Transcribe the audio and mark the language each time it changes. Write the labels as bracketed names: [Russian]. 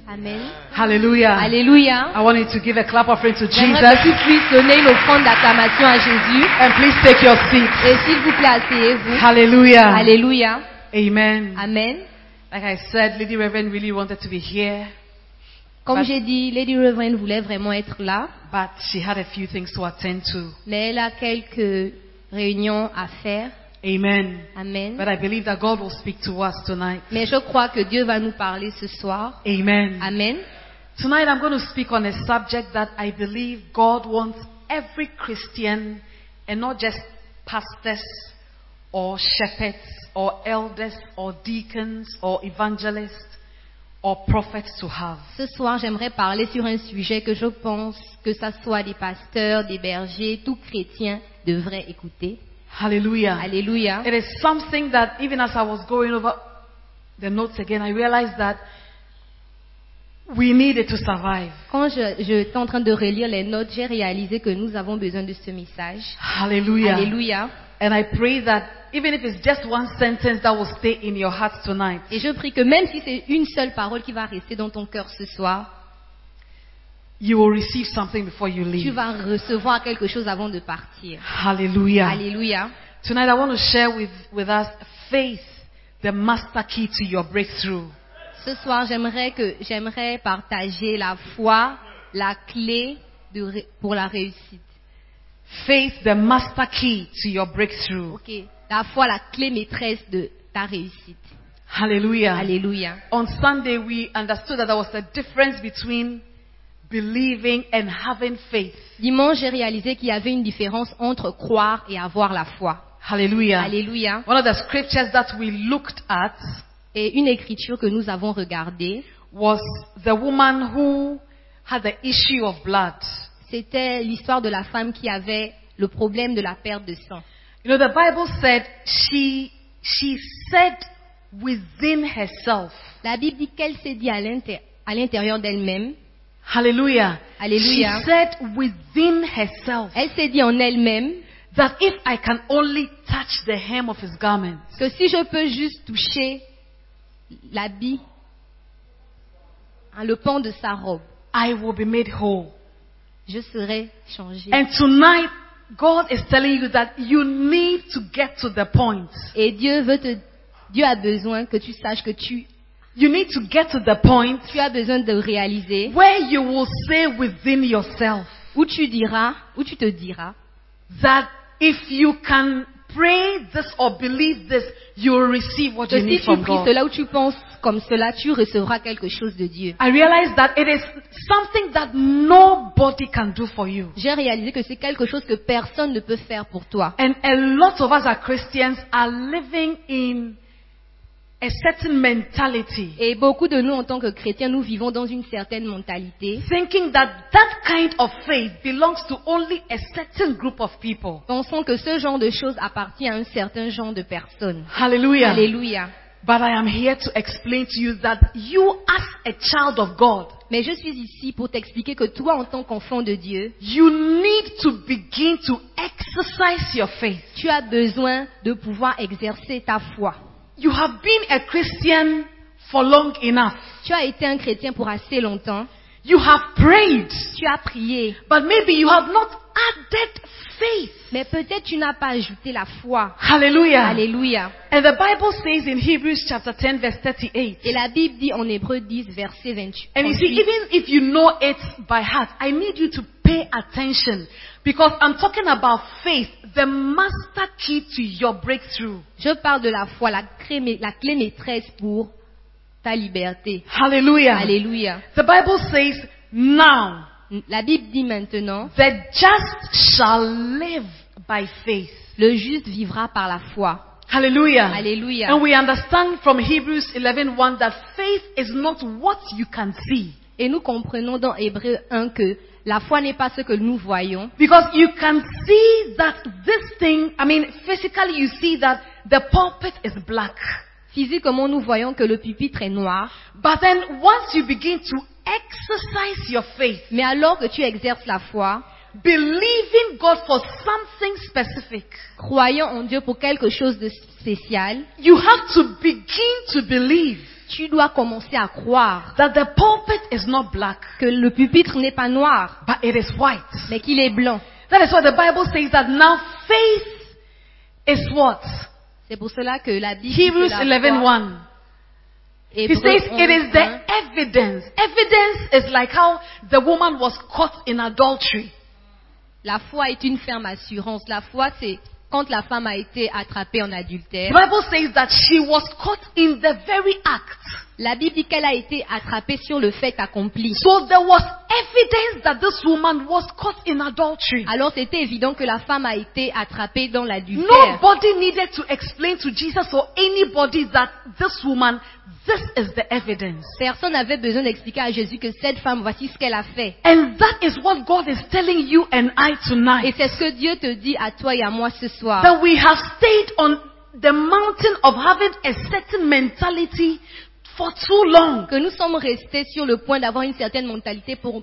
[English] Amen. Hallelujah. Hallelujah. I want you to give a clap offering to Jesus. [French] Je vous donner l'offrande d'acclamation à Jésus. [English] And please take your seat. [French] Et s'il vous plaît, asseyez-vous. [English] Hallelujah. Hallelujah. Amen. Amen. Like I said, Lady Reverend really wanted to be here. [French] Comme j'ai dit, Lady Reverend voulait vraiment être là. [English] But she had a few things to attend to. [French] Mais elle a quelques réunions à faire. [English] Amen. Amen. But I believe that God will speak to us tonight. [French] Mais je crois que Dieu va nous parler ce soir. [English] Amen. Amen. Tonight I'm going to speak on a subject that I believe God wants every Christian, and not just pastors or shepherds or elders or deacons or evangelists or prophets to have. [French] Ce soir, j'aimerais parler sur un sujet que je pense que ça soit des pasteurs, des bergers, tout chrétien devrait écouter. [English] Hallelujah. Hallelujah. It is something that even as I was going over the notes again, I realized that we needed to survive. [French] Quand j'étais en train de relire les notes, j'ai réalisé que nous avons besoin de ce message. [English] Hallelujah. Hallelujah. And I pray that even if it's just one sentence that will stay in your heart tonight. [French] Et je prie que même si c'est une seule parole qui va rester dans ton cœur ce soir, you will receive something before you leave. Tu vas recevoir quelque chose avant de partir. [English] Hallelujah. Hallelujah. Tonight I want to share with us faith, the master key to your breakthrough. [French] Ce soir, j'aimerais partager la foi, la clé pour la réussite. [English] Faith, the master key to your breakthrough. OK. [French] La foi, la clé maîtresse de ta réussite. [English] Hallelujah. Hallelujah. On Sunday we understood that there was a difference between believing and having faith. [French] Dimanche, j'ai réalisé qu'il y avait une différence entre croire et avoir la foi. [English] Hallelujah. Hallelujah. One of the scriptures that we looked at, [French] et une écriture que nous avons regardée, [English] was the woman who had the issue of blood. [French] C'était l'histoire de la femme qui avait le problème de la perte de sang. [English] You know, the Bible said she said within herself. [French] La Bible dit qu'elle s'est dit à l'intérieur d'elle-même. [English] Hallelujah. Hallelujah. She said within herself. [French] Elle s'est dit en elle-même [English] that if I can only touch the hem of his garment. [French] Que si je peux juste toucher l'habit, le pan de sa robe, [English] I will be made whole. [French] Je serai changée. [English] And tonight God is telling you that you need to get to the point. [French] Et Dieu a besoin que tu saches que tu [English] you need to get to the point. [French] Tu as besoin de réaliser. [English] Where you will say within yourself. [French] Où tu te diras. [English] That if you can pray this or believe this, you will receive what you need from God. [French] Si tu pries cela ou tu penses comme cela, tu recevras quelque chose de Dieu. [English] I realize that it is something that nobody can do for you. [French] J'ai réalisé que c'est quelque chose que personne ne peut faire pour toi. [English] And a lot of us as Christians are living in a certain mentality. [French] Et beaucoup de nous en tant que chrétiens, nous vivons dans une certaine mentalité. [English] Thinking that that kind of faith belongs to only a certain group of people. [French] Pensons que ce genre de choses appartient à un certain genre de personnes. [English] Hallelujah. Hallelujah. But I am here to explain to you that you as a child of God. [French] Mais je suis ici pour t'expliquer que toi en tant qu'enfant de Dieu, [English] you need to begin to exercise your faith. [French] Tu as besoin de pouvoir exercer ta foi. [English] You have been a Christian for long enough. [French] Tu as été un chrétien pour assez longtemps. [English] You have prayed. [French] Tu as prié. [English] But maybe you have not added faith. [French] Mais peut-être tu n'as pas ajouté la foi. [English] Hallelujah. Hallelujah. And the Bible says in Hebrews chapter 10 verse 38. [French] Et la Bible dit en Hébreux 10 verset 28. [English] And you see, even if you know it by heart, I need you to pay attention. Because I'm talking about faith, the master key to your breakthrough. [French] Je parle de la foi, la clé maîtresse pour ta liberté. [English] Hallelujah. Hallelujah. The Bible says, now. [French] La Bible dit maintenant. [English] The just shall live by faith. [French] Le juste vivra par la foi. [English] Hallelujah. Hallelujah. And we understand from Hebrews 11:1 that faith is not what you can see. [French] Et nous comprenons dans Hébreux 1 que la foi n'est pas ce que nous voyons. [English] Because you can see that this thing, I mean, physically you see that the pulpit is black. [French] Physiquement, nous voyons que le pupitre est noir. [English] But then, once you begin to exercise your faith, [French] mais alors que tu exerces la foi, [English] believing God for something specific, [French] croyant en Dieu pour quelque chose de spécial, [English] you have to begin to believe. [French] Tu dois commencer à croire [English] that the pulpit is not black, [French] que le pupitre n'est pas noir, [English] but it is white, [French] mais qu'il est blanc. [English] That is why the Bible says that now faith is what? [French] C'est pour cela que la Bible [English] Hebrews 11:1. He says it is the evidence. Evidence is like how the woman was caught in adultery. [French] La foi est une ferme assurance. La foi, c'est quand la femme a été attrapée en adultère. [English] The Bible says that she was caught in the very act. [French] La Bible dit qu'elle a été attrapée sur le fait accompli. [English] So there was evidence that this woman was caught in adultery. [French] Alors c'était évident que la femme a été attrapée dans l'adultère. [English] Nobody needed to explain to Jesus or anybody that this woman, this is the evidence. [French] Personne n'avait besoin d'expliquer à Jésus que cette femme, voici ce qu'elle a fait. [English] And that is what God is telling you and I tonight. [French] Et c'est ce que Dieu te dit à toi et à moi ce soir. [English] That we have stayed on the mountain of having a certain mentality for too long. [French] Que nous sommes restés sur le point d'avoir une certaine mentalité pour